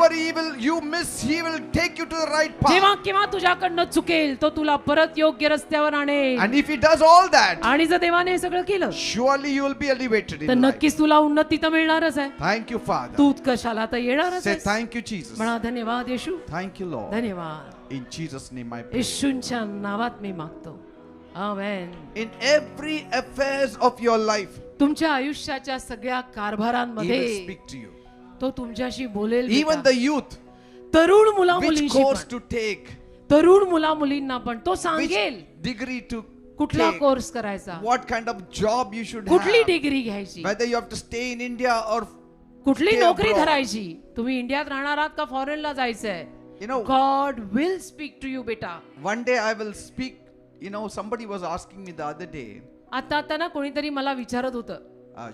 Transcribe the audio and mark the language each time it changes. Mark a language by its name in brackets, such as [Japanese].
[English] Whenever you miss, He will take you to the right [Marathi] जेव्हा [English] path. [Marathi] केव्हा तुझ्याकडनं चुकेल तो तुला परत योग्य रस्त्यावर आणेल. [English] And if He does all that, [Marathi] आणि जर देवाने हे सगळं केलं [English] surely you will be elevated [Marathi] तर [English] in life. [Marathi] नक्कीच तुला उन्नती तर मिळणारच आहे. [English] Thank you, Father. [Marathi] तू उत्कर्षाला तर येणारच [English] Say [Marathi] आहे. [English] thank you, Jesus. [Marathi] म्हणा धन्यवाद येशू. [English] Thank you, Lord. [Marathi] धन्यवाद. [English] In Jesus' name I pray. [Marathi] येशूंच्या नावात मी मागतो. आमेन. [English] In every affairs of your life, [Marathi] तुमच्या आयुष्याच्या सगळ्या [English] He will [Marathi] कारभारांमध्ये [English] speak to you. [Marathi] तो तुमच्याशी बोलेल. [English] Even [Marathi] बेटा. [English] the youth, [Marathi] तरुण मुला [English] which [Marathi] मुलींशी [English] course [Marathi] पण. [English] to take, [Marathi] तरुण मुला मुलींना पण तो [English] which [Marathi] सांगेल [English] degree to [Marathi] कुठला [English] take, [Marathi] कोर्स करायचा, [English] what kind of job you should [Marathi] कुठली [English] have, [Marathi] डिग्री घ्यायची, [English] whether you have to stay in India or [Marathi] कुठली [English] stay [Marathi] नोकरी [English] abroad. [Marathi] धरायची, तुम्ही इंडियात राहणार आहात का फॉरेनला जायचंय. [English] You know, God will speak to you बेटा. one day I will speak. You know, somebody was asking me the other day, [Marathi] आता ना कोणीतरी मला विचारत होतं